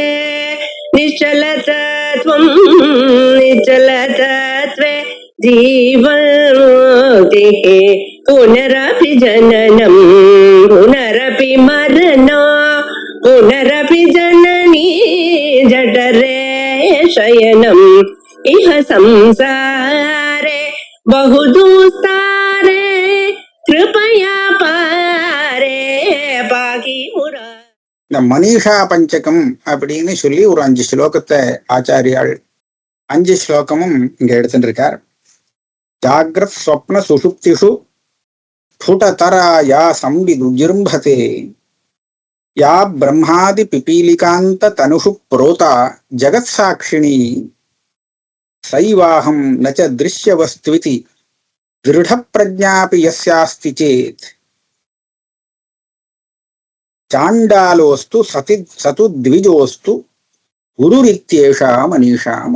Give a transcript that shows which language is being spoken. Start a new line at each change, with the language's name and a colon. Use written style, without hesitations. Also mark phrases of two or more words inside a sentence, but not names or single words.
Sanskrit: निश्चलतत्वं निश्चलतत्वे जीवन्मुक्तिः पुनरपि जननं पुनरपि मरणं पुनरपि जननी जठरे शयनम् इह संसारे बहुदुस्तारे कृपया पारे पाहि मुरा.
Tamil: இந்த மனிஷா பஞ்சகம் அப்படின்னு சொல்லி ஒரு 5 ஸ்லோகத்தை ஆச்சாரியால் 5 ஸ்லோகமும் இங்க எடுத்துட்டு இருக்கார்.
Sanskrit: जाग्रत् स्वप्न सुषुप्तिषु स्फुटतरा या संविदुज्जृम्भते या ब्रह्मादि पिपीलिकान्त तनुषु प्रोता जगत् साक्षिणी सैवाहं न च दृश्यवस्त्विति दृढ प्रज्ञापि यस्यास्ति चेत् चण्डालोऽस्तु स तु द्विजोऽस्तु गुरुरित्येषा मनीषा मम.